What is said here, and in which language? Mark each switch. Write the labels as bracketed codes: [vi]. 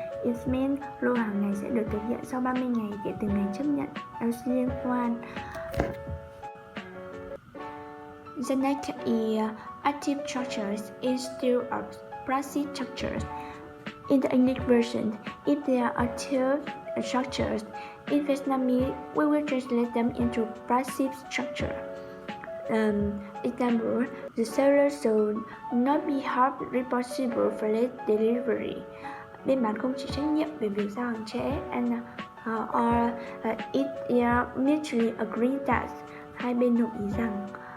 [en] It means [vi] lô hàng này sẽ được thực hiện sau 30 ngày kể từ ngày chấp nhận LC liên quan. [en] The next is active structures instead of passive structures. In the English version, if there are active structures, in Vietnamese we will translate them into passive structure. Example, the seller should not be held responsible for late delivery. [vi] Bên bán không chịu trách nhiệm về việc giao hàng trễ, [en] and or it is mutually agreed that, [vi] hai bên đồng ý rằng.